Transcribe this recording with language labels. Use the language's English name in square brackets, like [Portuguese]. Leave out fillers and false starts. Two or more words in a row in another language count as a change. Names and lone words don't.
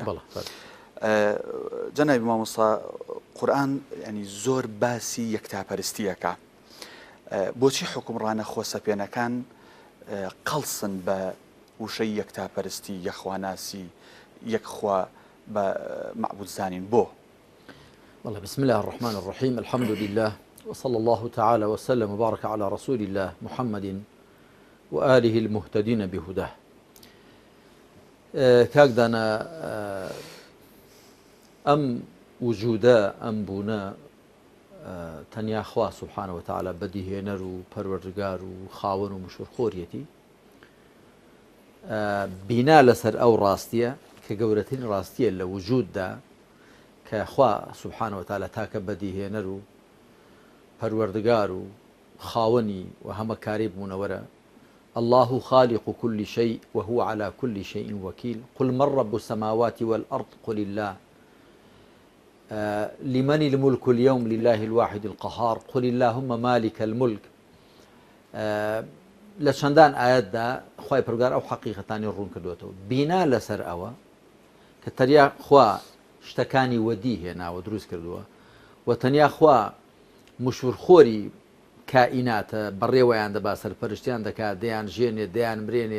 [Central Kurdish] جەنابی مامۆستا قورئان ینی زۆر باسی یەکتاپەرستیەکە. بۆچی حکومڕانە خۆسەپێنەکان قەڵسن بە وشەی یەکتاپەرستی یەخواناسی یەکخوا بە معبود زانین بۆ؟ [Arabic] والله بسم الله الرحمن الرحيم الحمد لله وصلى الله تعالى وسلم وبارك على رسول الله محمد وآله المهتدين بهداه. كاكدانا أم وجودا أم بونا [Central Kurdish] تەنیا خوا [Arabic] سبحانه وتعالى [Central Kurdish] بەدیهێنەر و پەروەردگار و خاوەن و مشورخۆریەتی بینا لەسەر ئەو ڕاستیە کە گەورەترین ڕاستیە لە وجوددا کە خوا [Arabic] سبحانه وتعالى [Central Kurdish] تاکە بەدیهێنەر و پەروەردگار و خاوەنی و هەمە کاری بوونەوەرە. [Arabic] الله خالق كل شيء وهو على كل شيء وكيل قل من رب السماوات والأرض قل الله لمن الملك اليوم لله الواحد القهار قل اللهم مالك الملك. [Central Kurdish] لە چەندان ئاەتدا خوای پەروەردگار ئەو حەقیقەتانی ڕوون کردوێتەوە بینا لەسەر ئەوە کە تەنیا خوا شتەکانی وەدی هێناوە دروست کردووە و تەنیا خوا مشورخۆری کائیناتە، بەڕێوەیان دەبا سەرپەرشتیان دەکات، دەیان ژێنێ دەیان مرێنێ.